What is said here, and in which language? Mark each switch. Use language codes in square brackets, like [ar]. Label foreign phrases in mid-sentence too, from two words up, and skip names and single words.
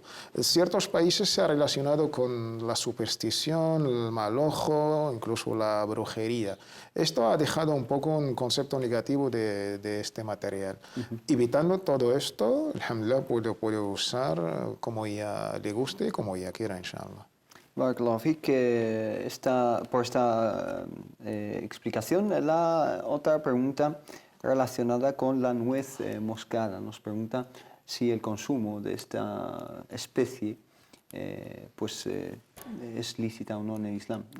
[es] En ciertos países se ha relacionado con la superstición, el mal ojo, incluso la brujería. Esto ha dejado un poco un concepto negativo de este material. Evitando todo esto, alhamdulillah, puede usar como ella le guste, como ella quiera, inshallah. [ar] بارك الله فيك, [es] por esta explicación. La otra pregunta relacionada con la nuez moscada. Nos pregunta si el consumo de esta especie es lícita o no en el Islam, ¿no?